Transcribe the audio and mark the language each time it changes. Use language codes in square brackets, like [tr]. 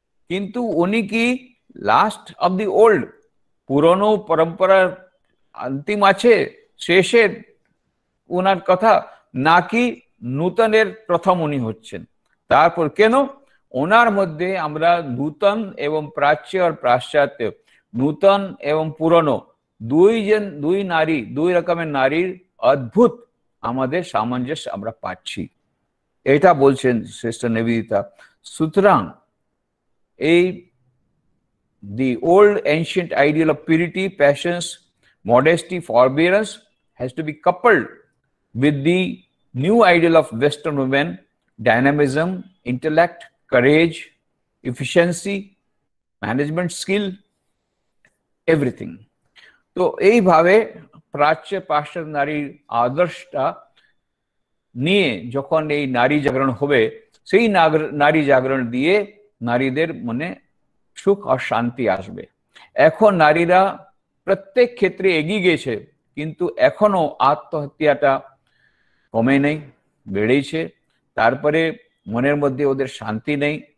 [bn] কিন্তু উনি কি [en] last of the old, [bn] পুরনো পরম্পরার অন্তিম আছে, শেষের ওনার কথা, নাকি নূতনের প্রথম উনি হচ্ছেন? তারপর কেন? ওনার মধ্যে আমরা নূতন এবং প্রাচ্য আর পাশ্চাত্য, নূতন এবং পুরনো দুই রকমের নারীর অদ্ভুত আমাদের সামঞ্জস্য আমরা পাচ্ছি, এটা বলছেন সিস্টার নিবেদিতা। সুতরাং এই [en] the old ancient ideal of purity, patience, modesty, forbearance has to be coupled with the new ideal of Western women, dynamism, intellect, courage, efficiency, management skill, everything. [bn] তো এইভাবে প্রাচ্য পাশ্চাত্য নারীর আদর্শটা নিয়ে যখন এই নারী জাগরণ হবে, সেই নারী জাগরণ দিয়ে নারীদের মনে সুখ আর শান্তি আসবে। এখন নারীরা প্রত্যেক ক্ষেত্রে এগিয়ে গেছে, কিন্তু এখনো আত্মহত্যাটা কমে নেই, বেড়েছে। তারপরে মনের মধ্যে ওদের শান্তি নেই,